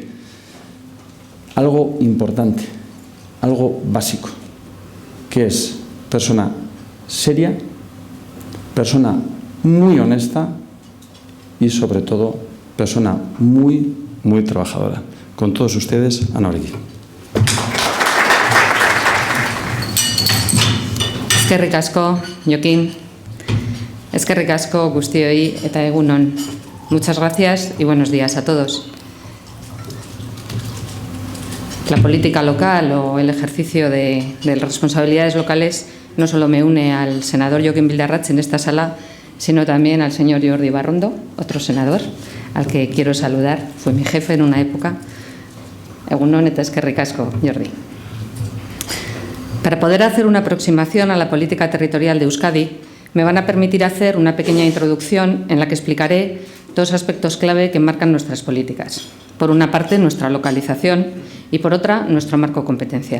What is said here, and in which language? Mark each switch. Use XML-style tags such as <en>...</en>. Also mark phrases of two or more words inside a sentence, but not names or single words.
<es>Algo importante, algo básico, que es persona seria, persona muy honesta y, sobre todo, persona muy trabajadora. Con todos ustedes, Ana Oregi.</es> <eu>Eskerrik asko, Jokin. Eskerrik asko guztioi eta egun on.</eu> <es>Muchas gracias y buenos días a todos. La política local o el ejercicio de responsabilidades locales no solo me une al senador Jokin Bildarratz en esta sala, sino también al señor Jordi Barrondo, otro senador, al que quiero saludar. Fue mi jefe en una época.</es> <eu>Egun on eta eskerrik asko, Jordi.</eu> <es>Para poder hacer una aproximación a la política territorial de Euskadi, me van a permitir hacer una pequeña introducción en la que explicaré dos aspectos clave que marcan nuestras políticas. Por una parte, nuestra localización y, por otra, nuestro marco competencial.</es>